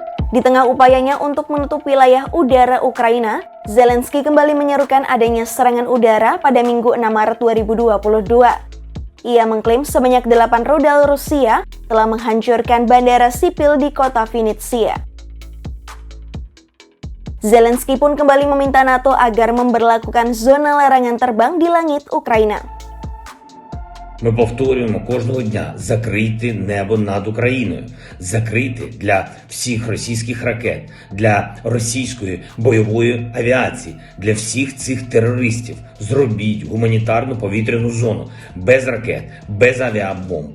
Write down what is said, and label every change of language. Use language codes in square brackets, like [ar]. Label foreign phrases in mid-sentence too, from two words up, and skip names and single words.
[id] Di tengah upayanya untuk menutup wilayah udara Ukraina, Zelensky kembali menyerukan adanya serangan udara pada Minggu 6 Maret 2022. Ia mengklaim sebanyak 8 rudal Rusia telah menghancurkan bandara sipil di kota Vinnytsia. Zelensky pun kembali meminta NATO agar memberlakukan zona larangan terbang di langit Ukraina. [uk] Ми повторюємо кожного дня: закрити небо над Україною, закрити для всіх російських ракет, для російської бойової авіації, для всіх цих терористів. Зробіть гуманітарну повітряну зону без ракет, без авіабомб.